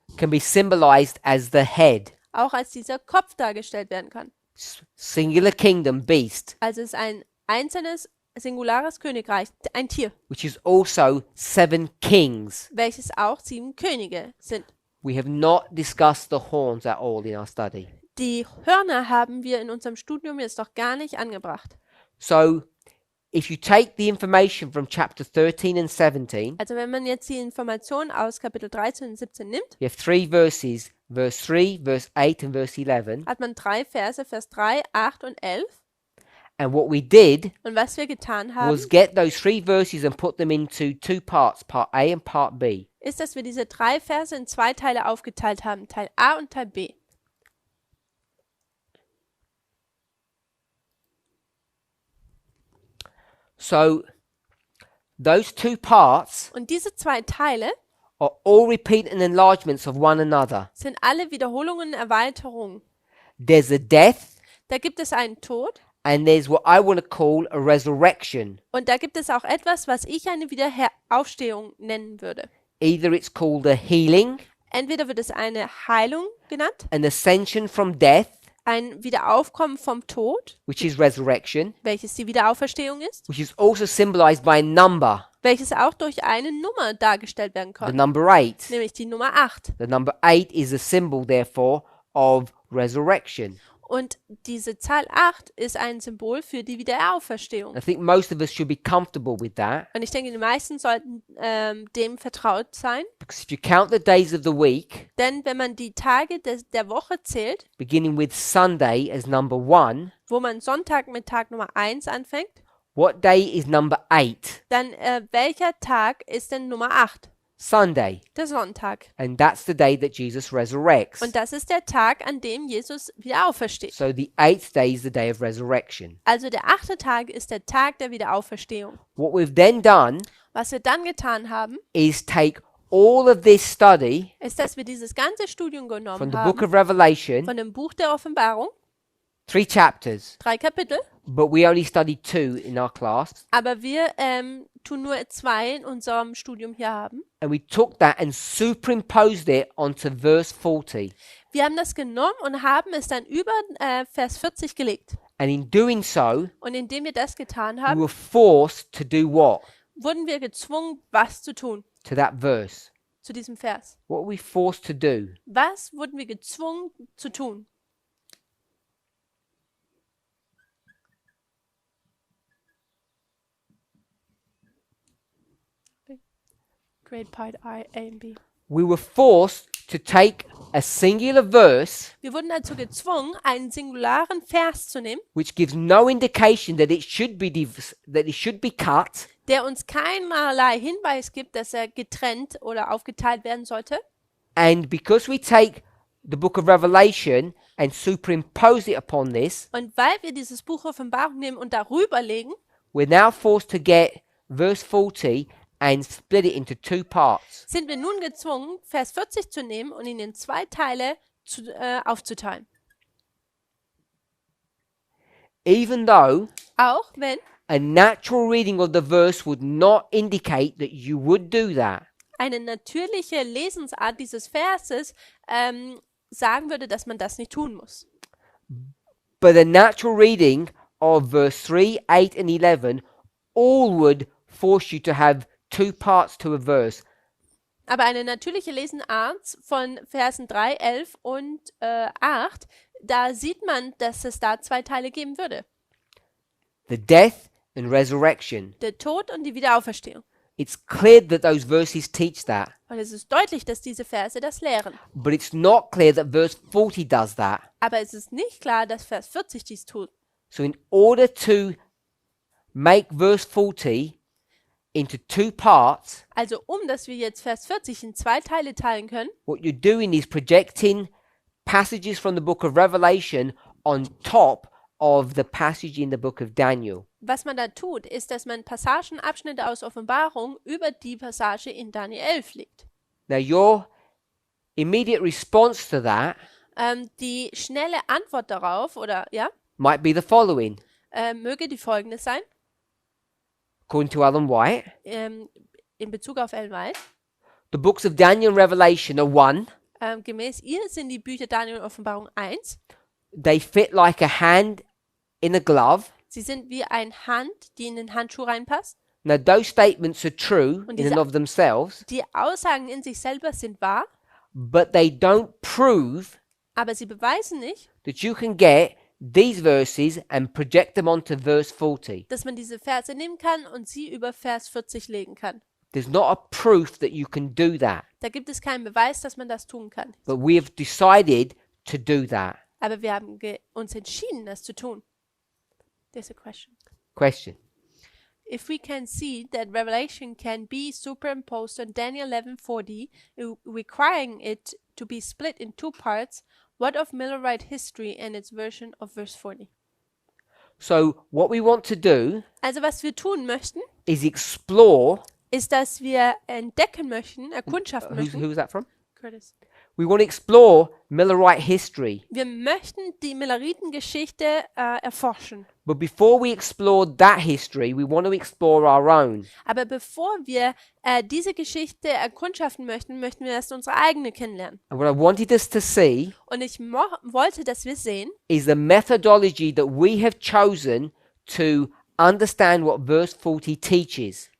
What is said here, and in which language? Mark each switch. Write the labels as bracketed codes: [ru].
[en] can be symbolized as the head. [de] auch als dieser Kopf dargestellt werden kann. [en] Singular kingdom, beast, [de] Also es ist ein einzelnes, singulares Königreich, ein Tier, [en] which is also 7 kings. [de] welches auch 7 Könige sind. [en] We have not discussed the horns at all in our study. [de] Die Hörner haben wir in unserem Studium jetzt doch gar nicht angebracht. [en] So, if you take the information from chapter 13 and 17, [de] Also wenn man jetzt die Informationen aus Kapitel 13 und 17 nimmt, [en] you have 3 verses, verse 3, verse 8 and verse 11. [de] hat man 3 Verse, Vers 3, 8 und 11. [en] And what we did [de] Und was wir getan [en] was [de] haben, [en] get those 3 verses and put them into 2 parts, part A and part B. [de] ist, dass wir diese 3 Verse in 2 Teile aufgeteilt haben, Teil A und Teil B. [en] So, those 2 parts [de] Und diese 2 Teile [en] are all repeat and enlargements of one another. [de] sind alle Wiederholungen und Erweiterungen. [en] There's a death, [de] Da gibt es einen Tod [en] and there's what I want to call a resurrection. [de] und da gibt es auch etwas, was ich eine Wiederaufstehung nennen würde. [en] Either it's called a healing, [de] Entweder wird es eine Heilung genannt, [en] an ascension from death, [de] ein Wiederaufkommen vom Tod, [en] which is resurrection, [de] welches die Wiederauferstehung ist, [en] which is also symbolized by a number, [de] welches auch durch eine Nummer dargestellt werden [en] the [de] kann, [en] number 8. [de] nämlich die Nummer 8. [en] The number 8 is a symbol, therefore, of resurrection. [de] Und diese Zahl 8 ist ein Symbol für die Wiederauferstehung. [en] I think most of us should be comfortable with that, [de] Und ich denke, die meisten sollten dem vertraut sein, [en] because if you count the days of the week, [de] denn wenn man die Tage der Woche zählt, [en] beginning with Sunday as number 1, [de] wo man Sonntag mit Tag Nummer 1 anfängt, [en] what day is number 8? [de] dann welcher Tag ist denn Nummer 8? [en] Sunday. [de] Der Sonntag. [en] And that's the day that Jesus resurrects. [de] Und das ist der Tag, an dem Jesus wieder aufersteht. [en] So the 8th day is the day of resurrection. [de] Also der 8. Tag ist der Tag der Wiederauferstehung. [en] What we've then done [de] Was wir dann getan haben, [en] is take all of this study [de] ist, dass wir dieses ganze Studium [en] from [de] genommen [en] the book [de] haben, [en] of Revelation, [de] von dem Buch der Offenbarung, [en] 3 chapters, [de] 3 Kapitel, [en] but we only studied 2 in our class, [de] aber wir tun nur 2 in unserem Studium hier haben. [en] and we took that and superimposed it onto verse 40. [de] Wir haben das genommen und haben es dann über Vers 40 gelegt. [en] And in doing so, [de] Und indem wir das getan [en] we [de] haben, [en] were forced to do what? [de] wurden wir gezwungen, was zu tun [en] To that verse. [de] zu diesem Vers. [en] What were we forced to do? [de] Was wurden wir gezwungen zu tun? [en] Grade part I, A and B. We were forced to take a singular verse [de] Wir wurden dazu gezwungen, einen singularen Vers zu nehmen, [en] which gives no indication that it should be cut, [de] der uns keinerlei Hinweis gibt, dass er getrennt oder aufgeteilt werden sollte. [en] and because we take the book of Revelation and superimpose it upon this, [de] Und weil wir dieses Buch Offenbarung nehmen und darüber legen, [en] we're now forced to get verse 40 and split it into 2 parts. [de] sind wir nun gezwungen, Vers 40 zu nehmen und ihn in 2 Teile aufzuteilen. [en] Even though [de] Auch wenn [en] a natural reading of the verse would not indicate that you would do that. [de] eine natürliche Lesensart dieses Verses sagen würde, dass man das nicht tun muss. [en] But the natural reading of verse 3, 8 and 11 all would force you to have 2 parts to a verse. [de] Aber eine natürliche Lesensart von Versen 3, 11 und 8, da sieht man, dass es da 2 Teile geben würde. [en] The death and resurrection. [de] Der Tod und die Wiederauferstehung. [en] It's clear that those verses teach that. [de] Und es ist deutlich, dass diese Verse das lehren. [en] But it's not clear that verse 40 does that. [de] Aber es ist nicht klar, dass Vers 40 dies tut. [en] So in order to make verse 40 into 2 parts, [de] Also dass wir jetzt Vers 40 in 2 Teile teilen können, [en] what you're doing is projecting passages from the book of Revelation on top of the passage in the book of Daniel. [de] Was man da tut, ist, dass man Passagenabschnitte aus Offenbarung über die Passage in Daniel 11 legt. [en] Now, your immediate response to that [de] Die schnelle Antwort darauf, oder ja, [en] might be the following. [de] möge die folgende sein, [en] According to Ellen White, [de] in Bezug auf Ellen White. [en] the books of Daniel and Revelation are one. [de] Gemäß ihr sind die Bücher Daniel und Offenbarung 1. [en] They fit like a hand in a glove. [de] Sie sind wie eine Hand, die in den Handschuh reinpasst. [en] Now, those statements are true [de] Und [en] in [de] diese- [en] and of themselves, [de] Die Aussagen in sich selber sind wahr, [en] but they don't prove [de] aber sie beweisen nicht, [en] that you can get these verses and project them onto verse 40. [de] dass man diese Verse nehmen kann und sie über Vers 40 legen kann. [en] There's not a proof that you can do that, [de] Da gibt es keinen Beweis, dass man das tun kann. [en] but we have decided to do that. [de] Aber wir haben uns entschieden, das zu tun. [en] There's a question. Question. If we can see that Revelation can be superimposed on Daniel 11:40, requiring it to be split in two parts, what of Millerite history and its version of verse 40? So, what we want to do [de] Also was wir tun möchten, [en] is explore. [de] ist, dass wir entdecken möchten, erkundschaften [en] Who [de] möchten. [en] was that from? Curtis. We want to explore Millerite history. [de] Wir möchten die Milleritengeschichte erforschen. [en] But before we explore that history, we want to explore our own. [de] Aber bevor wir diese Geschichte erkundschaften möchten, möchten wir erst unsere eigene kennenlernen. [en] And what I wanted us to see [de] Und ich wollte, dass wir sehen, [en] is the methodology that we have chosen to understand what verse 40 teaches.